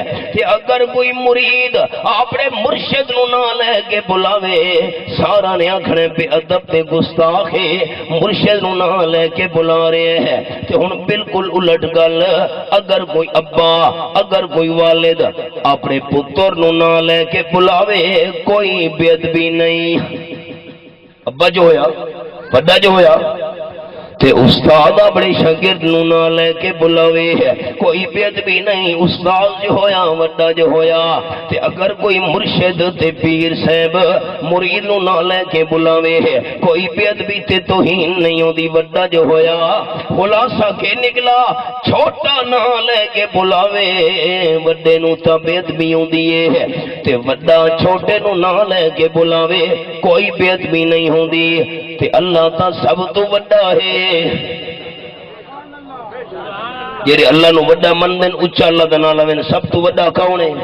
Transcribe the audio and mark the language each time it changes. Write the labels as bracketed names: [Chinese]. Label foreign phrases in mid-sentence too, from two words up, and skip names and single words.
[Punjabi] کہ اگر کوئی مرید اپنے مرشد نو نہ لے کے بلاوے سارا نے آکھنے بے ادب تے گستاخ ہے, مرشد نو نہ لے کے بلا رہے ہیں. تے ہن بالکل الٹ گل, اگر کوئی ابا اگر کوئی والد اپنے پتر نو نہ لے کے بلاوے کوئی بے ادبی نہیں. ابا جو ہویا بڑا جو ہویا تے استاد اپنے شاگرد نو نہ لے کے بلاوے کوئی بے ادبی نہیں. استاد جو ہویا وڈا جو ہویا تے اگر کوئی مرشد تے پیر صاحب مرید نو نہ لے کے بلاوے کوئی بے ادبی تے توہین نہیں ہوندی. وڈا جو ہویا خلاصہ کے نکلا چھوٹا نہ لے کے بلاوے وڈے نو تے بے ادبی ہوندی ہے تے وڈا چھوٹے نو نہ لے کے بلاوے کوئی بے ادبی نہیں ہوندی. تے اللہ تا سب تو وڈا ہے. جڑے اللہ نو وڈا مندن اچا اللہ دا نام لوین سب تو وڈا کون ہے؟